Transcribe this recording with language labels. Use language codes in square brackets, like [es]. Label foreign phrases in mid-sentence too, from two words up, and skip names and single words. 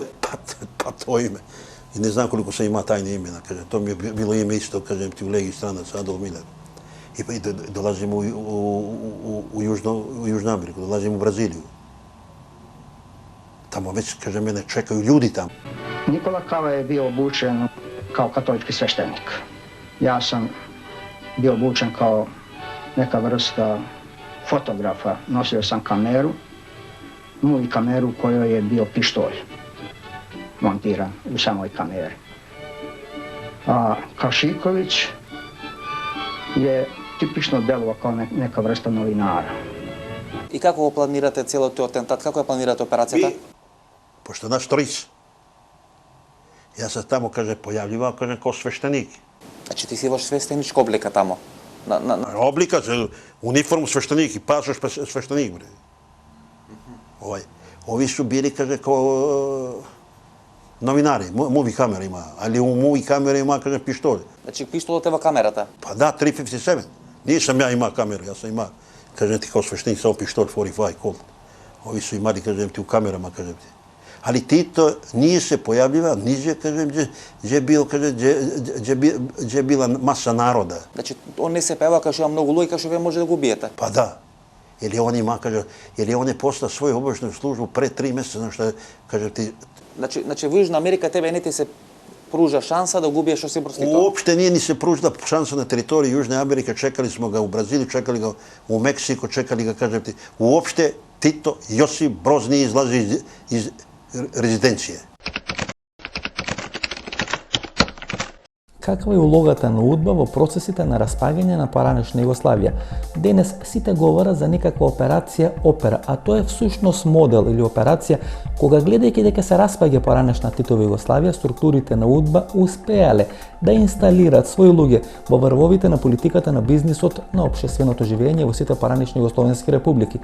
[mk] Па тоа име. [sr] И не знам колико се има тајни имена, кажем, тоа ми е било име исто, кажем ти, у Леги странац, Адолф Милер. И долазим у Јужна Америка, долазим у Бразилiju. Тамо веќе, кажем, мене чекају људи таму. Nikola Kava je bio obučen kao katolički sveštenik. Ja sam bio obučen kao neka vrsta fotografa. Nosio sam kameru, i kameru u kojoj je bio pištolj montiran u samoj kameri. A Kašiković je tipično delovao kao neka vrsta novinara. [mk] И како го планирате целиот тој атентат? Како ја планирате операцијата? [sr] Пошто наш Торис, јас се тамо, појавljivao, као свештеник. [mk] Значи ти си во свештеничка облика тамо? [sr] Облика, униформу свештеник и пасош свештеник, бре. Ови су били, као новинари, муви камера има, али у муви камера има, пиштоли. [mk] Значи пиштолот е во камерата? [sr] Па да, 357. Nije sam ja ima kameru, ja sam ima, kažem ti, kao sveštenik, samo pištolj 45 Colt. Ovi su imali, kažem ti, u kamerama, kažem ti. Ali Tito nije se pojavljivao niđe, kažem, gdje je bila masa naroda. [mk] Значи, он не се појавува кај што има многу луѓе, кај што вие може да го убиете? [sr] Pa da. Ili on ima, kaže, ili on je postao svoju obaveštajnu službu pre 3 mjeseca, znaš šta, kažem ti. [mk] Значи, во Јужна Америка тебе не ти се [sr] pruža šansa da ubiješ osim prostituta? Uopšte nije ni se pružila šansa na teritoriji Južne Amerike, čekali smo ga u Brazilu, čekali ga u Meksiku, čekali ga, kažem ti, uopšte Tito Josip Broz nije izlazi iz rezidencije. [mk] Каква е улогата на УДБА во процесите на распагање на поранешна Југославија? Денес сите говорат за некаква операција Опера, а тоа е всушност модел или операција кога гледајќи дека се распаѓа поранешна Титова Југославија, структурите на УДБА успеале да инсталираат своји луѓе во врвовите на политиката на бизнисот на општественото живење во сите поранешни југословенски републики.